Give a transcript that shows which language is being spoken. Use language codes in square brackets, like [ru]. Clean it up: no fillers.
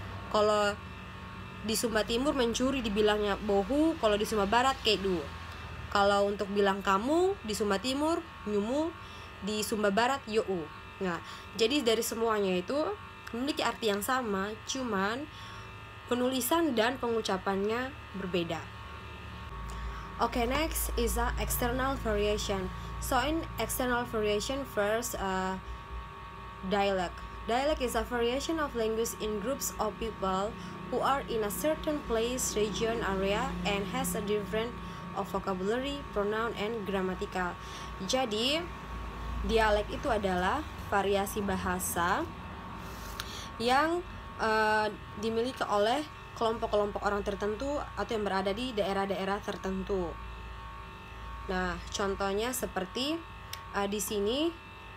[id] Kalau di Sumba Timur mencuri dibilangnya bohu, kalau di Sumba Barat kedu. Kalau untuk bilang kamu di Sumba Timur nyumu, di Sumba Barat yuu. Nah, jadi dari semuanya itu memiliki arti yang sama, cuman penulisan dan pengucapannya berbeda. [en] Okay, next is a external variation. So in external variation, first dialect. Dialect is a variation of language in groups of people who are in a certain place, region, area, and has a different of vocabulary, pronoun, and grammatical. [id] Jadi, dialek itu adalah variasi bahasa yang dimiliki oleh kelompok-kelompok orang tertentu atau yang berada di daerah-daerah tertentu. Nah, contohnya seperti di sini.